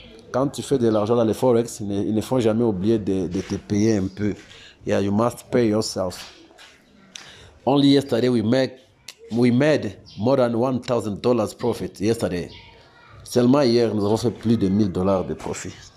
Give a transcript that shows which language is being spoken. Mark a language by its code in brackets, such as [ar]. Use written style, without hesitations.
[fr] Quand tu fais de l'argent dans les forex, il ne faut jamais oublier de te payer un peu. [en] You must pay yourself. Only yesterday we made more than $1,000 profit yesterday. [fr] Seulement hier, nous avons fait plus de $1,000 de profit.